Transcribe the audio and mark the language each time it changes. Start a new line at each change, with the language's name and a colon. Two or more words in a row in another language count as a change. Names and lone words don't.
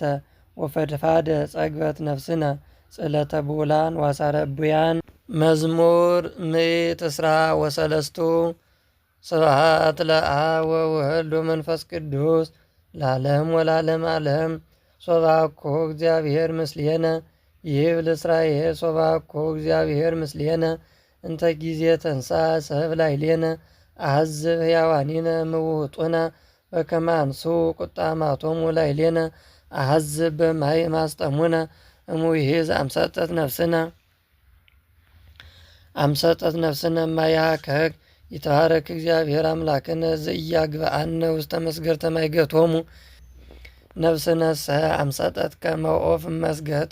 Geez: ወፈድፋደ ጸግበት ነፍስነ ጽሕለተ ብዑላን ወአሳረ እቡያን። መዝሙር ምዕት እስራ ወሰለስቱ ስብሐት ለአብ ወወልድ ወመንፈስ ቅዱስ ለዓለም ወለዓለመ ዓለም። ሶባኮ እግዚአብሔር ምስሌነ ይብል እስራኤል ሶባኮ እግዚአብሔር ምስሌነ እንተ ጊዜ ተንሥአ ሰብ ላዕሌነ አሐዝብ ሕያዋኒነ ምውጡነ በከመ አንሱ ቁጣማቶሙ ላዕሌነ አሐዝብ በማይ ማስጠሙነ እሙይዝ አምሰጠት ነፍስነ እማያከክ ይትባረክ እግዚአብሔር አምላክነ ዘኢያግብአነ ውስተ መስገርተ ማይገቶሙ ነፍስነሰ አምሰጠት ከመ ዖፍ መስገት